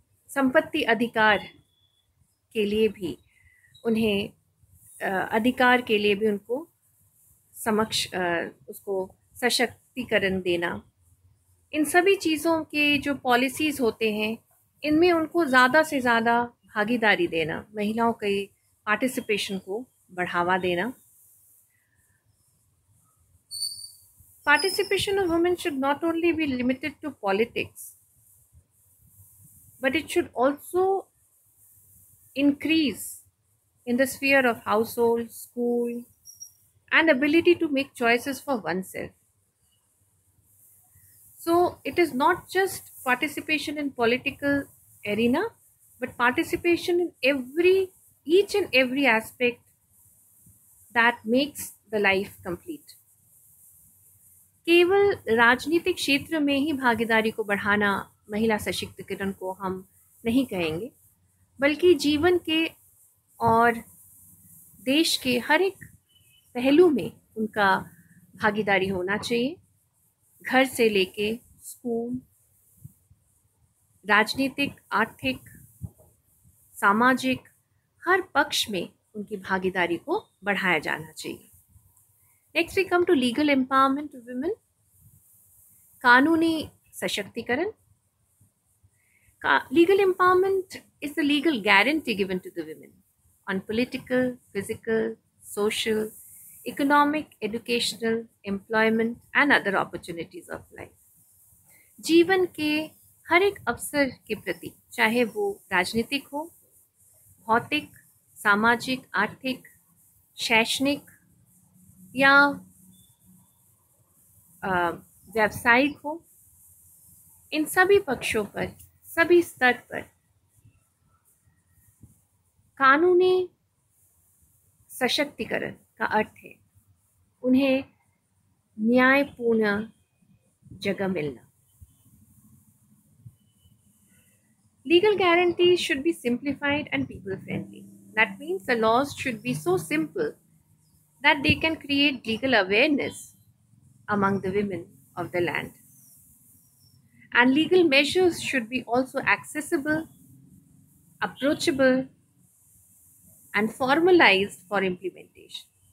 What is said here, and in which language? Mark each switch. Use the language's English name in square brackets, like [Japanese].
[Hindi] संपत्ति अधिकार के लिए भी अधिकार के लिए भी उनको उसको सशक्तिकरण देना। इन सभी चीज़ों के जो पॉलिसीज़ होते हैं इनमें उनको ज़्यादा से ज़्यादा भागीदारी देना, महिलाओं के पार्टिसिपेशन को बढ़ावा देना. [English] Participation of women should not only be limited to politics, but it should also increase in the sphere of household, school, and ability to make choices for oneself. So it is not just participation in political arena, but participation in each and every aspect that makes the life complete. [Hindi] केवल राजनीतिक क्षेत्र में ही भागीदारी को बढ़ाना महिला सशक्तिकरण को हम नहीं कहेंगे, बल्कि जीवन के और देश के हर एक पहलू में उनका भागीदारी होना चाहिए. घर से लेके स्कूल, राजनीतिक, आर्थिक, सामाजिक हर पक्ष में उनकी भागीदारी को बढ़ाया जाना चाहिए. [English] Next we come to legal empowerment of women. [Hindi] कानूनी सशक्तिकरण. [English] Legal empowerment is the legal guarantee given to the women on political, physical, social, economic, educational, employment and other opportunities of life. [Hindi] जीवन के हर एक अवसर के प्रति, चाहे वो राजनीतिक हो, भौतिक, सामाजिक, आर्थिक, शैक्षणिक या व्यावसायिक हो, इन सभी पक्षों पर, सभी स्तर पर कानूनी सशक्तिकरण का अर्थ है उन्हें न्यायपूर्ण जगह मिलना. [English] Legal guarantees should be simplified and people friendly. That means the laws should be so simple that they can create legal awareness among the women of the land. And legal measures should be also accessible, approachable, and formalized for implementation.